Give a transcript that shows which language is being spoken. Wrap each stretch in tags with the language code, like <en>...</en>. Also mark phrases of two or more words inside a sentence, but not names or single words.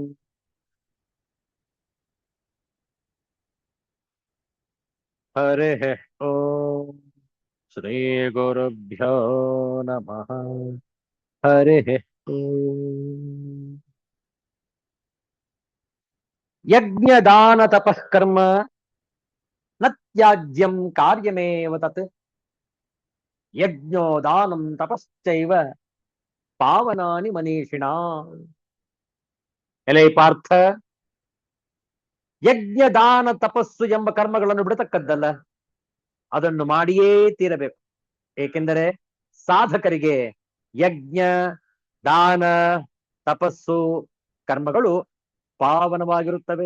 <sa>ಹರಿಃ ಓಂ ಶ್ರೀ ಗುರುಭ್ಯೋ ನಮಃ. ಹರಿಃ ಓಂ. ಯಜ್ಞದಾನ ತಪಃ ಕರ್ಮ ನ ತ್ಯಾಜ್ಯಂ ಕಾರ್ಯಮೇವ ತತ್. ಯಜ್ಞೋ ದಾನಂ ತಪಶ್ಚೈವ ಪಾವನಾನಿ ಮನೀಷಿಣಾಂ.</sa> <kn>ಎಲೈ ಪಾರ್ಥ, ಯಜ್ಞದಾನ ತಪಸ್ಸು ಎಂಬ ಕರ್ಮಗಳನ್ನು ಬಿಡತಕ್ಕದ್ದಲ್ಲ, ಅದನ್ನು ಮಾಡಿಯೇ ತೀರಬೇಕು. ಏಕೆಂದರೆ ಸಾಧಕರಿಗೆ ಯಜ್ಞ ದಾನ ತಪಸ್ಸು ಕರ್ಮಗಳು ಪಾವನವಾಗಿರುತ್ತವೆ.</kn>